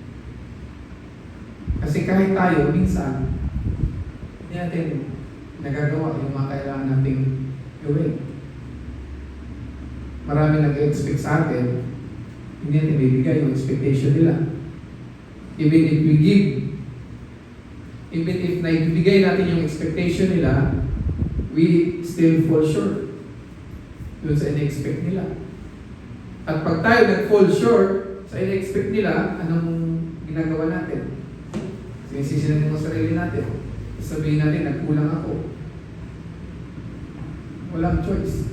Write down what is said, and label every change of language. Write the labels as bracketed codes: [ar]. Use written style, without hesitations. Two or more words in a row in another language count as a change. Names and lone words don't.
[tl] Kasi kahit tayo, minsan, hindi natin nagagawa yung mga kailangan nating gawin. Marami nag-expect sa atin, hindi natin bibigay yung expectation nila. [en] Even if we give, even if [tl] naibigay natin yung expectation nila, [en] we still fall short [tl] dun sa in-expect nila. At pag tayo nag- [en] fall short [tl] sa in-expect nila, anong ginagawa natin? Sinisisi natin mo sarili natin. Sabihin natin, nagkulang ako. Walang choice.